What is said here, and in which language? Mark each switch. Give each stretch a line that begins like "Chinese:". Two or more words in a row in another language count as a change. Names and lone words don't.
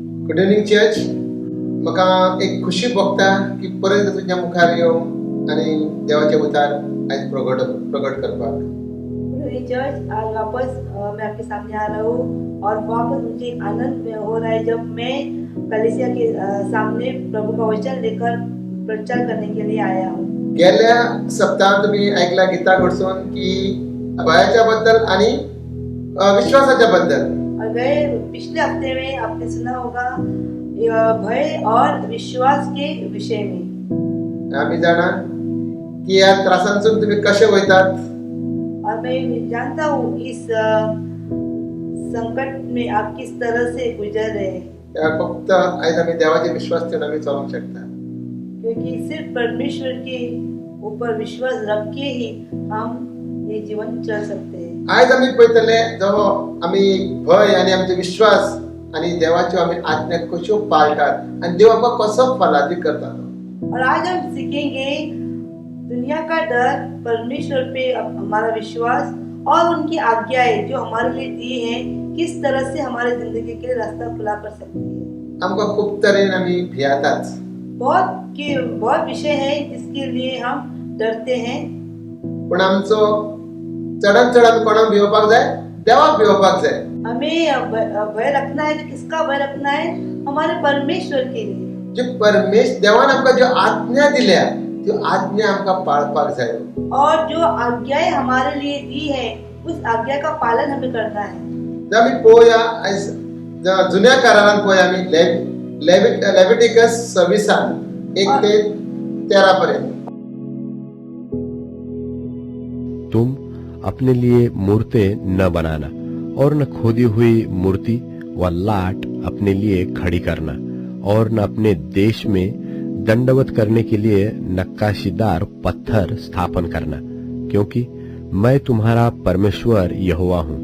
English: good evening church.
Konkani: म्हाका एक खुशी भोगता की परत तुज्या मुखार येवं आनी देवाचे उतार आयज प्रगट करपाक.
Hindi: चर्च आज वापस मैं आपके सामने आ रहा हूँ और वापस मुझे एक आनंद हो रहा है जब मैं कलीसिया के सामने प्रभु का वचन लेकर प्रचार करने के लिए आया हूँ.
Konkani: गेल्या सप्ताहात तुम्ही ऐकला गीता कडसून की भयाच्या बद्दल आणि विश्वासाच्या बद्दल.
Hindi: और गए पिछले हफ्ते में आपने सुना होगा भय और विश्वास के विषय में.
Konkani: आम्ही जाणा की या त्रासांतून तुम्ही कसे वयतात.
Hindi: और मैं जानता हूँ इस संकट में आप किस तरह से गुजर रहे हैं.
Konkani: फक्त आयज आम्ही देवाचे विश्वास ठेवून आम्ही चलूंक शकता.
Hindi: क्योंकि सिर्फ परमेश्वर के ऊपर विश्वास रख के ही हम ये जीवन चल सकते हैं.
Konkani: आयज आम्ही पळयतले जो आम्ही भय आणि आमचे विश्वास आणि देवाच्यो आम्ही आज्ञा कश्यो पाळटात आणि देव आमकां कसो फलादी करता.
Hindi: और आज हम सीखेंगे दुनिया का डर, परमेश्वर पे हमारा विश्वास और उनकी आज्ञाएं जो हमारे लिए दी हैं किस तरह से हमारे जिंदगी के लिए रास्ता खुला कर सकती है.
Konkani: आमकां खूब तरेन आम्ही भियातात.
Hindi: बहुत विषय है जिसके लिए हम डरते हैं.
Konkani: पण आमचो चढन चढन कोणाक भिवपाक जाय, देवाक भिवपाक जाय.
Hindi: हमें भय रखना है. किसका भय रखना है? हमारे परमेश्वर के लिए.
Konkani: जो देवान आमकां ज्यो आज्ञा दिल्या त्यो आज्ञा आमकां पाळपाक जाय.
Hindi: और जो आज्ञाएं हमारे लिए दी है उस आज्ञा का पालन हमें करना है.
Konkani: आम्ही पळोवया आयज जुन्या करारान पळोवया आम्ही लेविटिकस 26:1-13 पर्यंत.
Hindi: तुम अपने लिए मूर्तें न बनाना और न खोदी हुई मूर्ति व लाट अपने लिए खड़ी करना और न अपने देश में दंडवत करने के लिए नक्काशीदार पत्थर स्थापन करना, क्योंकि मैं तुम्हारा परमेश्वर यहोवा हूँ.